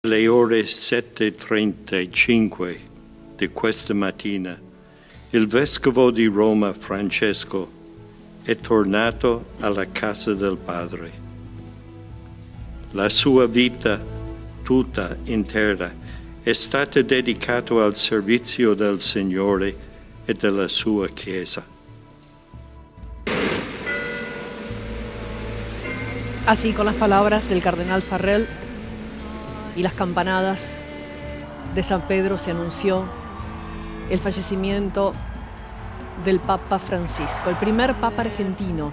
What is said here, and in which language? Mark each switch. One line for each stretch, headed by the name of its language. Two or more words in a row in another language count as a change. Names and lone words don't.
Italian: Alle ore 7:35 di questa mattina, il Vescovo di Roma, Francesco, è tornato alla casa del Padre. La sua vita tutta intera è stata dedicata al servizio del Signore e della sua Chiesa.
Spanish: Así, con las palabras del cardenal Farrell y las campanadas de San Pedro, se anunció el fallecimiento del Papa Francisco, el primer Papa argentino.